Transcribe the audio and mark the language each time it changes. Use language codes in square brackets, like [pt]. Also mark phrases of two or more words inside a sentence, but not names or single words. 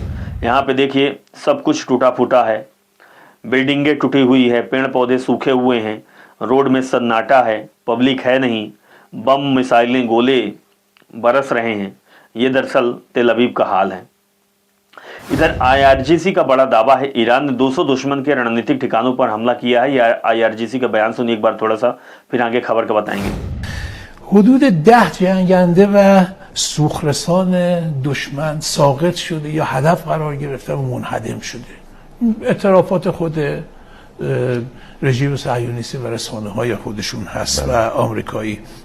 [hi] यहाँ पे देखिए सब कुछ टूटा फूटा है, बिल्डिंगें टूटी हुई है, पेड़ पौधे सूखे हुए हैं, रोड में सन्नाटा है, पब्लिक है नहीं, बम मिसाइलें गोले बरस रहे हैं। ये दरअसल तेल अवीव का हाल है। इधर IRGC का बड़ा दावा है, ईरान ने 200 दुश्मन के रणनीतिक ठिकानों पर हमला किया है। ये IRGC का बयान सुनिए एक बार थोड़ा सा, फिर आगे खबर का बताएंगे। [fa] حدود 10 جنگنده و سوخرسان دشمن ساقط شده یا هدف قرار گرفته و منهدم شده. اعترافات خود رژیم صهیونیستی و رسانه های خودشون هست و آمریکایی.